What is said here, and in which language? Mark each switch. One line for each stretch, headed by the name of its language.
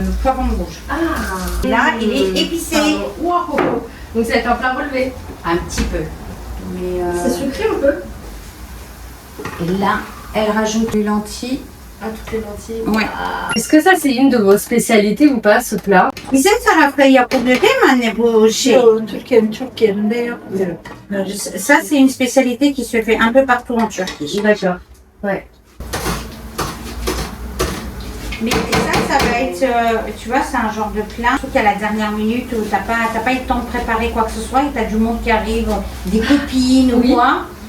French: Le poivron rouge. Ah. Là, il est épicé. Wow. Donc ça va être un plat relevé. Un petit peu. Mais c'est sucré un peu. Et là, elle rajoute les lentilles. Ah, toutes les lentilles. Ouais. Est-ce que ça c'est une de vos spécialités ou pas, ce plat?
Turkish: Bizim tarafta yapılıyor değil mi bu şey? Türkiye'nin çok yerinde yapmıyor.
French: Ça, c'est une spécialité qui se fait un peu partout en Turquie. D'accord. Ouais. Mais ça va être, tu vois, c'est un genre de plat. Surtout qu'à la dernière minute, où t'as pas eu le temps de préparer quoi que ce soit et t'as du monde qui arrive, des copines ou quoi.